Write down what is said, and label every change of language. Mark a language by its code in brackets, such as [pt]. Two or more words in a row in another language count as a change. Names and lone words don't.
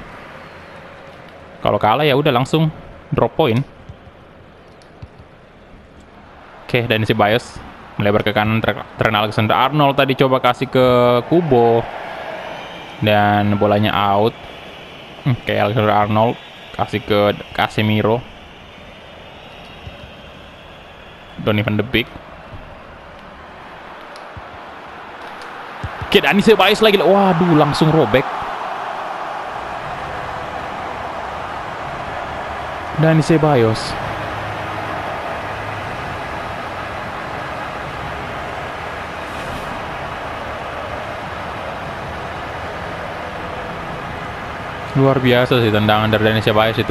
[id] Kalau kalah ya udah langsung [en] drop poin. [id] Oke, dan si Ceballos melebar ke kanan. Trent Alexander-Arnold tadi coba kasih ke Kubo. Dan bolanya out. Oke, Alexander-Arnold kasih ke Casemiro. Donny van de Beek. Oke, Dani Ceballos lagi. Waduh, langsung robek. Dani Ceballos. Luar biasa sih tendangan dari Dani Ceballos itu.